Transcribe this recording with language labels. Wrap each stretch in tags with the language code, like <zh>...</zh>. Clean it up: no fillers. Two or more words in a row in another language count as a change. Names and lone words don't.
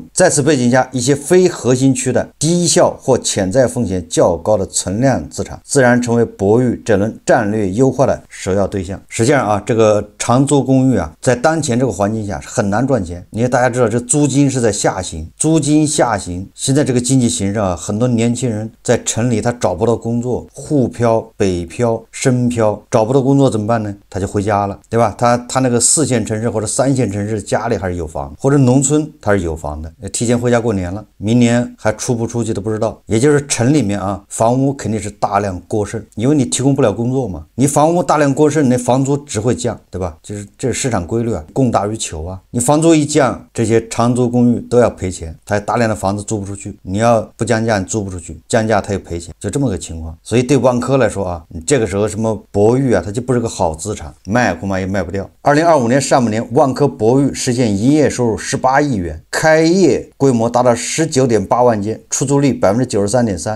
<zh>在此背景下，一些非核心區的低效或潛在風險較高的存量資產，自然成為博寓這輪戰略優化的首要對象。實際上啊，這個長租公寓啊，在當前這個環境下是很難賺錢。因為大家知道，這租金是在下行，租金下行，現在這個經濟形勢啊，很多年輕人在城裡他找不到工作，滬漂、北漂、深漂，找不到工作怎麼辦呢？他就回家了，對吧？他那個4線城市或者3線城市家裡還是有房，或者農村他是有房的，提前回家過年了，明年還出不出去都不知道。也就是城裡面啊，房屋肯定是大量過剩，因為你提供不了工作嘛，你房屋大量過剩，那房租只會降，對吧？就是這是市場規律啊，供大於求啊。你房租一降，這些長租公寓都要賠錢，它大量的房子租不出去，你要不降價你租不出去，降價它又賠錢，就這麼個情況。所以對萬科來說啊，你這個時候什麼博寓啊，它就不是個好資產，賣恐怕也賣不掉。2025年上半年，萬科博寓實現營業收入18億元，開業規模達到19.8萬間，出租率93.3%。</zh>